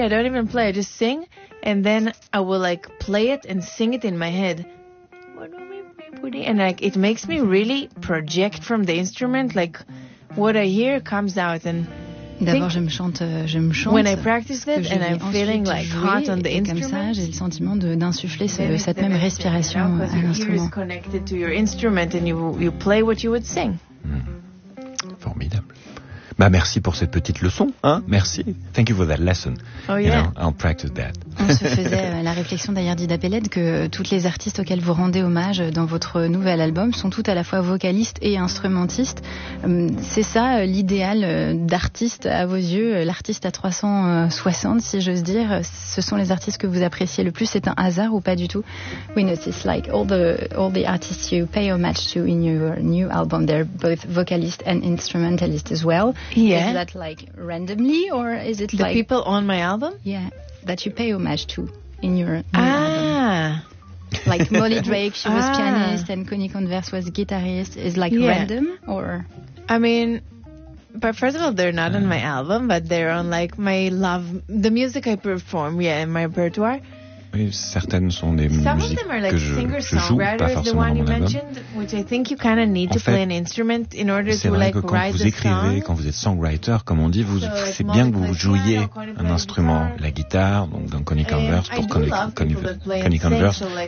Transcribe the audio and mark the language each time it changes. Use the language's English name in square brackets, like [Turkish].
[English] I don't even play, I just sing and then I will like play it and sing it in my head. And like it makes me really project from the instrument, like what I hear comes out. And [French] d'abord, je me chante. [English] When I practice that and I'm feeling like hot on the instrument, [French] comme ça, j'ai le sentiment d'insuffler cette même respiration à l'instrument. [English] It's connected to your instrument and you play what you would sing. [French] Formidable. Bah merci pour cette petite leçon, hein. Merci. [English] Thank you for that lesson. Oh yeah. You know, I'll practice that. [French] On se faisait la réflexion d'ailleurs d'Ida Peled que toutes les artistes auxquelles vous rendez hommage dans votre nouvel album sont toutes à la fois vocalistes et instrumentistes. C'est ça l'idéal d'artiste à vos yeux, l'artiste à 360 si j'ose dire. Ce sont les artistes que vous appréciez le plus. C'est un hasard ou pas du tout? [English] We notice like all the artists you pay homage to in your new album, they're both vocalists and instrumentalists as well. Yeah. Is that like randomly or is it the like the people on my album? Yeah. That you pay homage to in your new album. Like Molly Drake, she was pianist, and Connie Converse was guitarist. Is like random or? I mean, but first of all, they're not on my album, but they're on like my love, the music I perform, in my repertoire. [French] Oui, certaines sont des musiques que je joue, pas forcément dans mon album. C'est vrai que quand vous écrivez, quand vous êtes songwriter, comme on dit, vous, c'est bien que vous jouiez un instrument, la guitare, donc dans Connie Converse, pour Connie Converse.